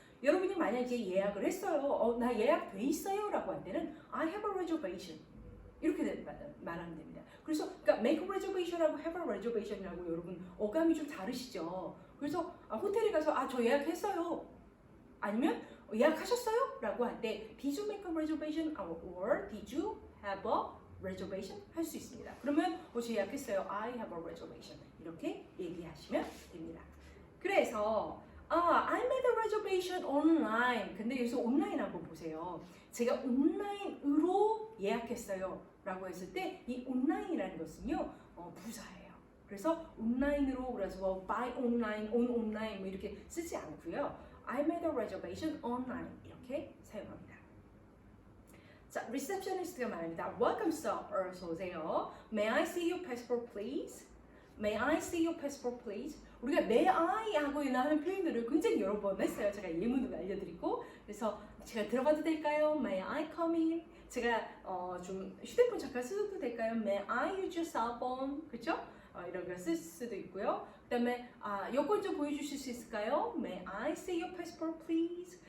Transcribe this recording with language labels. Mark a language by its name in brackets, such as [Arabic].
[Korean] 여러분이 만약 이제 예약을 했어요, 나 예약돼 있어요 라고 할 때는 [English] I have a reservation [Korean] 이렇게 말하면 됩니다. 그래서 그러니까 [English] make a reservation [Korean] 하고 [English] have a reservation [Korean] 이라고 여러분 어감이 좀 다르시죠. 그래서 호텔에 가서 저 예약했어요. 아니면 예약하셨어요? 라고 할 때 [English] did you make a reservation or did you have a reservation [Korean] 할 수 있습니다. 그러면 저 예약했어요. [English] I have a reservation [Korean] 이렇게 얘기하시면 됩니다. 그래서 [English] I made a reservation online. [Korean] 근데 여기서 온라인 한번 보세요. 제가 온라인으로 예약했어요 라고 했을 때 이 온라인이라는 것은요 부사예요. 그래서 온라인으로 그래서 [English] buy online, on online [Korean] 뭐 이렇게 쓰지 않고요. [English] I made a reservation online [Korean] 이렇게 사용합니다. 자, receptionist가 말합니다. [English] Welcome sir, [Korean] 어서 오세요. [English] May I see your passport please? May I see your passport please? [Korean] 우리가 [English] may I [Korean] 하고 하는 표현들을 굉장히 여러 번 했어요. 제가 예문을 알려드리고 그래서 제가 들어가도 될까요? [English] May I come in? [Korean] 제가 좀 휴대폰 잠깐 써도 될까요? [English] May I use your cell phone? [Korean] 그렇죠? 이런 걸 쓸 수도 있고요. 그 다음에 여권 좀 보여주실 수 있을까요? [English] May I see your passport please?